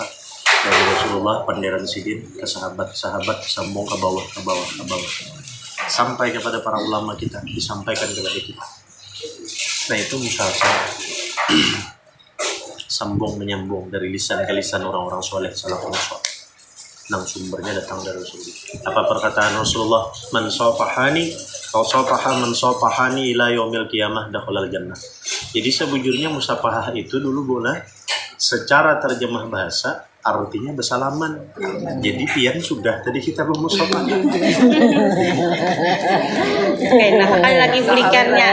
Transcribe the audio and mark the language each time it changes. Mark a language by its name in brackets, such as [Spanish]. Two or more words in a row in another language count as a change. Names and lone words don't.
[Banjar] Dari Rasulullah panderan Sidin ke sahabat-sahabat sambung ke bawah sampai kepada para ulama kita, disampaikan kepada kita. [Indonesian] Nah itu musalsal. Sambung menyambung dari lisan ke lisan orang-orang soleh, [Arabic] سلف صالح. [Banjar] Nang sumbernya datang dari Rasulullah. Apa perkataan Rasulullah? [Arabic] من صافحني إلى يوم القيامة دخل الجنة. [Banjar] Jadi sebujurnya musafahah itu dulu boleh secara terjemah bahasa artinya bersalaman. Jadi pian sudah tadi kita bermusafah. [Indonesian] Nah, sekali lagi berikannya.